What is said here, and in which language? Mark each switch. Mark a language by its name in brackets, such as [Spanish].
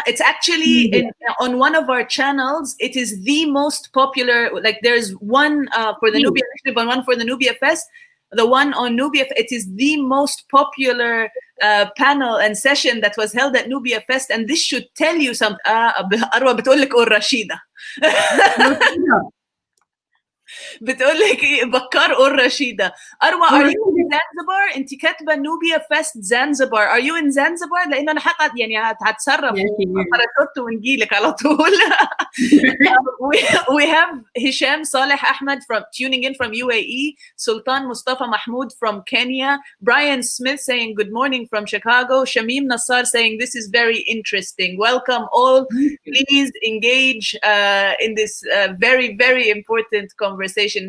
[English] It's actually on one of our channels. It is the most popular. Like there's one for the Nubia Initiative and one for the Nubia Fest. The one on Nubia, it is the most popular panel and session that was held at Nubia Fest, and this should tell you something. [Arabic] أروى بتقول لك رشيدة. بتقول لك ايه بكار اور رشيدة. أروى [English] are you in Zanzibar؟ [Arabic] انت كاتبه نوبيا فيست زانزبار. [English] are you in Zanzibar؟ [Arabic] لانه انا حقا يعني هتصرف باراشوت ونجي لك على طول. [English] we have Hisham Saleh Ahmed from tuning in from UAE, Sultan Mustafa Mahmoud from Kenya, Brian Smith saying good morning from Chicago, Shamim Nassar saying this is very interesting. Welcome all. Please engage in this very, very important conversation.